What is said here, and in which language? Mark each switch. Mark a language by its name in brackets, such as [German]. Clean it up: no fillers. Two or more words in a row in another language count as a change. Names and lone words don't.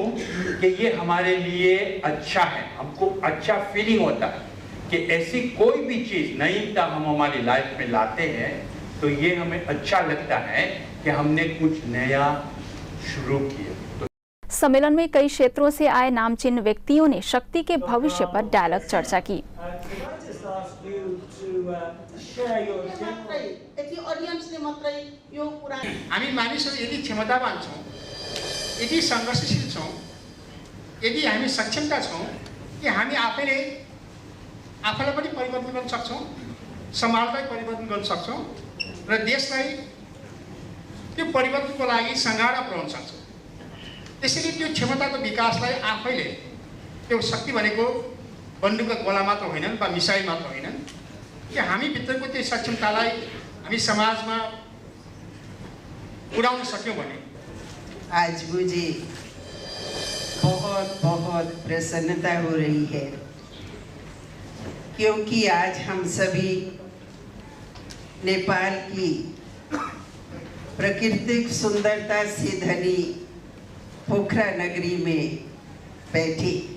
[Hindi] कि ये हमारे लिए अच्छा है, हमको अच्छा फीलिंग होता है कि ऐसी कोई भी चीज़ नईता हम हमारी लाइफ में लाते हैं तो ये हमें अच्छा लगता है कि हमने कुछ नया शुरू किया। सम्मेलन में कई क्षेत्रों से आए नामचीन व्यक्तियों ने शक्ति के भविष्य पर डायलॉग चर्चा की। [Nepali] हामी मानिसहरू यदि क्षमतावान छौँ, यदि सङ्घर्षशील छौँ, यदि हामी सक्षमता छौँ कि हामी आफैले आफैलाई पनि परिवर्तन गर्न सक्छौँ, समाजलाई परिवर्तन गर्न सक्छौँ र देशलाई त्यो परिवर्तनको लागि सङ्घाडा पुर्याउन सक्छौँ। त्यसैले त्यो क्षमताको विकासलाई आफैले त्यो शक्ति भनेको बन्दुकका गोला मात्र होइनन् वा मिसाइल मात्र होइनन् कि हामी भित्रको त्यो सक्षमतालाई हामी समाजमा उड़ाउन सक्यौं भने। [Hindi] आज मुझे बहुत बहुत प्रसन्नता हो रही है क्योंकि आज हम सभी नेपाल की प्राकृतिक सुंदरता से धनी पोखरा नगरी में बैठे